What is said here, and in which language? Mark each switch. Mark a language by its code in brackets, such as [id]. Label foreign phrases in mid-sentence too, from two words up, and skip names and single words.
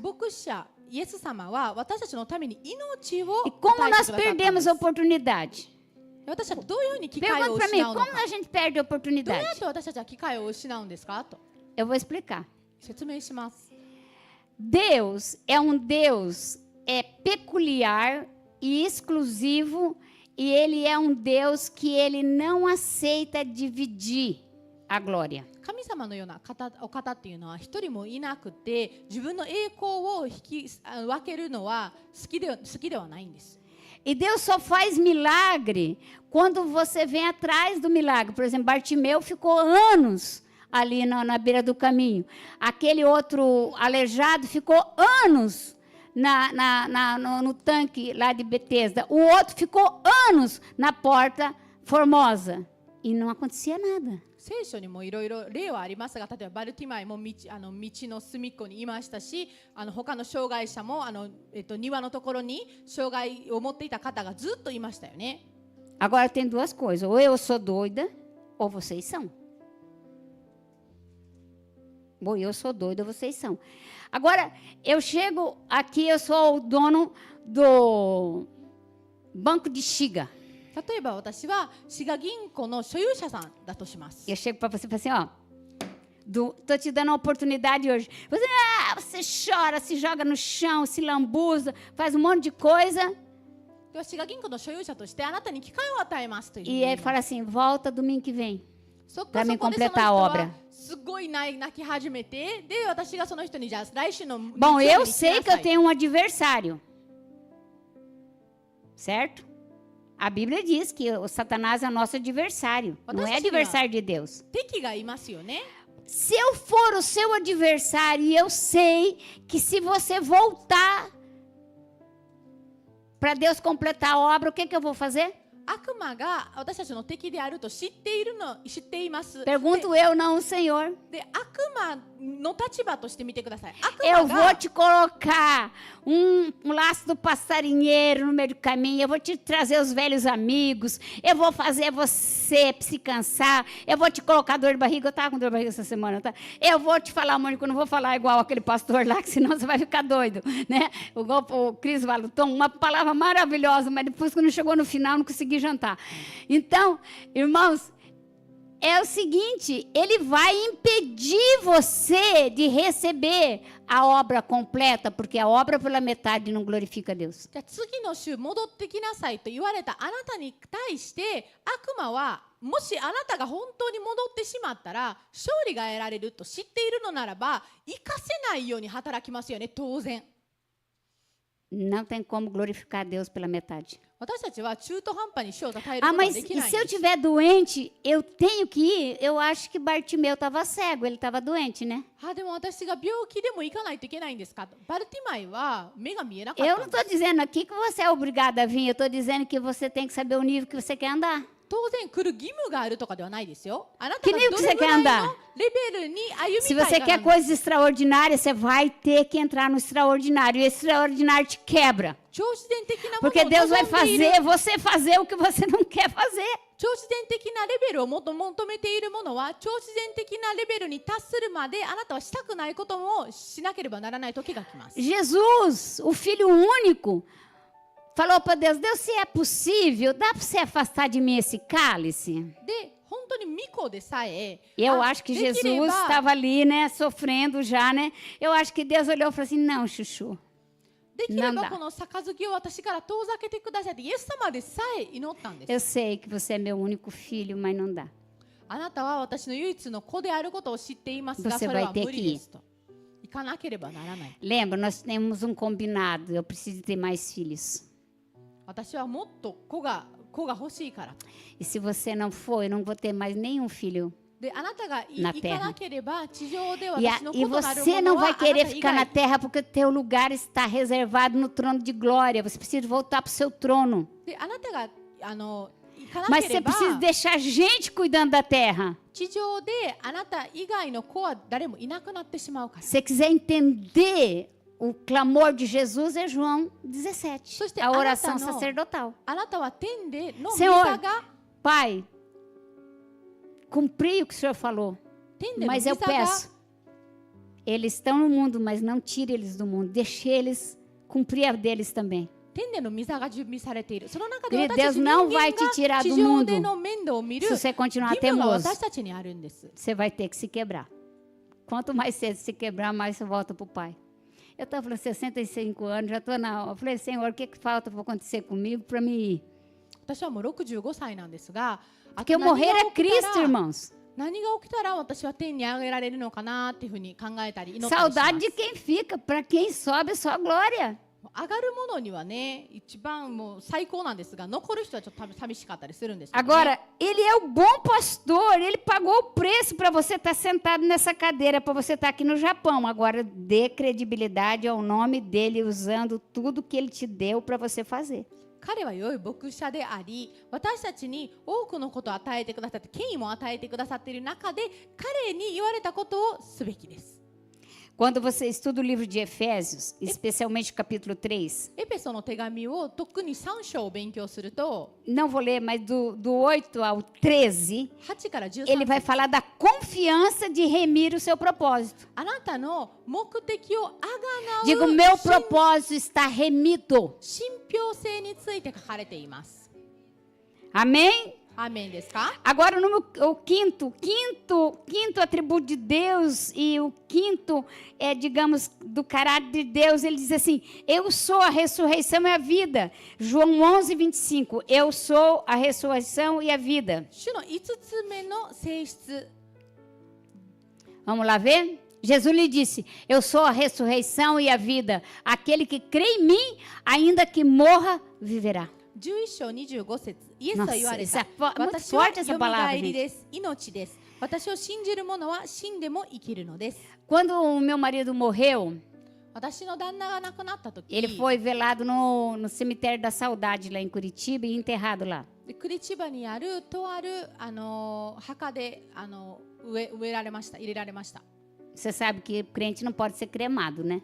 [ja] 牧者イエス様は私たちのために命を [pt] E como [ja] 与えて [pt] nós [ja] くださったんで [pt] perdemos [ja] す [pt] a oportunidade? [ja] 私たちはどういうふうに機会を [pt] Pergunta para [ja] 失 [pt] mim, [ja] うの [pt] como [ja] か [pt] a gente perde a [ja] どうや [pt] oportunidade? [ja] って私たちは機会を失うんですかと [pt] Eu vou explicar. [ja] 説明します。 [pt] Deus é um Deus peculiar e exclusivo, e ele é um Deus que ele não aceita dividir a glória. [ja] 神様のようなお方っていうのは一人もいなくて自分の栄光を分けるのは好きではないんです。 [pt] E Deus só faz milagre quando você vem atrás do milagre. Por exemplo, Bartimeu ficou anos ali na beira do caminho. Aquele outro aleijado ficou anos no tanque lá de Betesda. O outro ficou anos na porta Formosa. E não acontecia nada. [ja] 聖書にもいろいろ例はありますが、例えばバルティマイも道の隅っこにいましたし、他の障害者も庭のところに障害を持っていた方がずっといましたよね。 [pt] Agora tem duas coisas. Ou eu sou doida, ou vocês são. Ou eu sou doida, ou vocês são. Agora, eu chego aqui, eu sou o dono do Banco de Xiga. [ja] 例えば私は滋賀銀行の所有者さんだとします。 [pt] Eu chego para você e falo assim, ó, tô te dando uma oportunidade hoje. Você chora, se joga no chão, se lambuza, faz um monte de coisa. [ja] では滋賀銀行の所有者としてあなたに機会を与えますというふうに [pt] E [ja] 言い [pt] ele [ja] ます。 [pt] fala assim, volta domingo que vem. [ja] そこ [pt] para [ja] そ [pt] me [ja] こでその [pt] completar [ja] 人 [pt] a [ja] は [pt] obra. [ja] すごい泣き始めて、で私がその人にじゃあ来週の日 [pt] Bom, [ja] 曜 [pt] eu [ja] 日に来 [pt] sei [ja] な [pt] que [ja] さ [pt] eu [ja] い。 [pt] tenho um adversário. Certo? A Bíblia diz que o Satanás é o nosso adversário. Não é adversário de Deus. [ja] 敵がいますよね。 [pt] Se eu for o seu adversário e eu sei que se você voltar para Deus completar a obra, o que eu vou fazer? [ja] 悪魔が私たちの敵であると知っています。 [pt] Pergunto eu, não o Senhor. [ja] で悪魔の立場として見てください。悪 [pt] Eu [ja] 魔 [pt] vou [ja] が [pt] te colocar um laço do passarinheiro no meio do caminho. Eu vou te trazer os velhos amigos. Eu vou fazer você se cansar. Eu vou te colocar dor de barriga. Eu estava com dor de barriga essa semana, tá? Eu vou te falar, Mônica, eu não vou falar igual aquele pastor lá, que senão você vai ficar doido, né? O Cris Valuton, uma palavra maravilhosa, mas depois quando chegou no final não consegui jantar. Então, irmãos, é o seguinte, ele vai impedir você de receber a obra completa, porque a obra pela metade não glorifica a Deus. [ja] じゃあ次の週戻ってきなさいと言われたあなたに対して悪魔はもしあなたが本当に戻ってしまったら勝利が得られると知っているのならば生かせないように働きますよね、当然。 [pt] Não tem como glorificar a Deus pela metade. [ja] 私たちは中途半端に主を称えるこ [pt] Ah, [ja] とは [pt] mas [ja] でき [pt] e [ja] ないん [pt] se eu [ja] です。 [pt] estiver doente, eu tenho que ir? Eu acho que Bartimeu estava cego, ele estava doente, né? [ja] でも私が病気でも行かないといけないんですかと。バルティマイは目が見えなかっ [pt] Eu [ja] た [pt] não [ja] んです [pt] estou dizendo aqui que você é obrigado a vir, eu estou dizendo que você tem que saber o nível que você quer andar. [ja] 当然来る義務があるとかではないですよ。あなた [pt] Que [ja] が [pt] nível [ja] ど [pt] que [ja] れ [pt] você [ja] ぐ [pt] quer [ja] らい [pt] andar? [ja] のレベルに歩 [pt] Se [ja] みた [pt] você [ja] いか [pt] quer [ja] なんです。 [pt] coisas extraordinárias, você vai ter que entrar no extraordinário. E o extraordinário te quebra. [ja] 超自然的なもの [pt] Porque [ja] を [pt] Deus vai [ja] 望んでいる [pt] fazer você fazer o que você não quer fazer. [ja] 超自然的なレベルを求めているものは超自然的naレベルに達するまであなたはしたくないこともしなければならない時が来ます。 [pt] Jesus, o Filho único, falou para Deus, Deus, se é possível, dá para você afastar de mim esse cálice? [ja] で、本当に御子でさえ、 [pt] Eu acho que [ja] できれ [pt] Jesus [ja] ば [pt] estava ali, né, sofrendo já, né? Eu acho que Deus olhou e falou assim, não, chuchu. [ja] できれなんだばこの杯を私から遠ざけてくださいってイエス様でさえ祈ったんです。 [pt] Eu sei que você é meu único filho, mas não dá. [ja] あなたは私の唯一の子であることを知っていますが、 [pt] Você [ja] それ [pt] vai [ja] は [pt] ter [ja] 無 [pt] que [ja] 理 [pt] ir. [ja] ですと。行かなければならない。 [pt] Lembra, nós temos um combinado, eu preciso ter mais filhos. [ja] 私はもっと子が欲しいから。 [pt] E se você não for, eu não vou ter mais nenhum filho. [ja] で、あなたがな行かなければ地上で [pt] E, [ja] 私の [pt] e [ja] 子となる [pt] você [ja] もの [pt] não [ja] は [pt] vai [ja] あなた [pt] querer [ja] 以 [pt] ficar na [ja] 外。 [pt] terra porque o teu lugar está reservado no trono de glória. Você precisa voltar para o seu trono. [ja] で、あなたが行かな [pt] Mas [ja] けれ [pt] você [ja] ば [pt] precisa deixar gente cuidando da terra. [ja] 地上であなた以外の子は誰もいなくなってしまうから。 [pt] Se você quiser entender o clamor de Jesus, é João 17. Soste, A oração [ja] あなたの- [pt] sacerdotal. [ja] あなたは天での御 [pt] Senhor [ja] 座が [pt] Pai, cumpri o que o Senhor falou. [ja] 天での [pt] Mas [ja] 御 [pt] eu [ja] 座が [pt] peço, eles estão no mundo, mas não tire eles do mundo. Deixe eles cumprir a deles também. [ja] 天での御座が準備されている。その中で [pt] Querido, [ja] 私た [pt] Deus [ja] ち人 [pt] não [ja] 間 [pt] vai te [ja] が [pt] tirar [ja] 地 [pt] do [ja] 上 [pt] mundo [ja] での面倒を見る [pt] se você continuar [ja] 義務が [pt] teimoso. [ja] 私たちにあるんです。 [pt] Você vai ter que se quebrar. Quanto mais cedo se quebrar, mais você volta para o Pai. Eu estava falando 65 anos, já estou na... Eu falei, Senhor, o que falta para acontecer comigo para me ir? [ja] 私はもう65歳なんですが、あ [pt] Porque [ja] と [pt] eu [ja] 何 [pt] morrer [ja] が [pt] é [ja] 起きた [pt] Cristo, [ja] ら [pt] irmãos. [ja] 何が起きたら私は天に上げられるのかなっていうふうに考えたり祈ったりします。 [pt] Saudade de quem fica, para quem sobe, só glória. [ja] 上がるものにはね、一番もう最高なんですが、残る人はちょっと寂しかったりするんですよね。 [pt] Agora, ele é o bom pastor, ele pagou o preço para você estar sentado nessa cadeira, para você estar aqui no Japão. Agora, dê credibilidade ao nome dele, usando tudo que ele te deu para você fazer. [ja] 彼は良い牧者であり、私たちに多くのことを与えてくださって、権威も与えてくださっている中で、彼に言われたことをすべきです。 [pt] Quando você estuda o livro de Efésios, especialmente o capítulo 3, [ja] エペソの手紙を特に3章を勉強すると、 [pt] não vou ler, mas do 8 ao 13, [ja] 8 から13 [pt] ele vai falar da confiança de remir o seu propósito. [ja] あなたの目的をあがな [pt] Digo, [ja] う [pt] meu propósito está remido. [ja] 信憑性について書かれています。 [pt] Amém? [ja] アーメンですか？ [pt] Agora, o quinto atributo de Deus e o quinto, digamos, do caráter de Deus, ele diz assim, eu sou a ressurreição e a vida. João 11:25, eu sou a ressurreição e a vida. [ja] 主の5つ目の性質。 [pt] Vamos lá ver? Jesus lhe disse, eu sou a ressurreição e a vida. Aquele que crê em mim, ainda que morra, viverá. [ja] 11 章25節、イエスは言われ [pt] Nossa, [ja] た。 [pt] muito [ja] 私は [pt] forte essa [ja] よみ [pt] palavra, [ja] がえり [pt] gente. [ja] です。命です。私を信じる者は死んでも生きるのです。 [pt] Quando o meu marido morreu, [ja] 私の旦那が亡くなった時、 [pt] ele foi velado no cemitério da Saudade, lá em Curitiba, e enterrado lá. [ja] でクリチバにあるとある墓で植えられました。入れられました。 [pt] Você sabe que crente não pode ser cremado, né?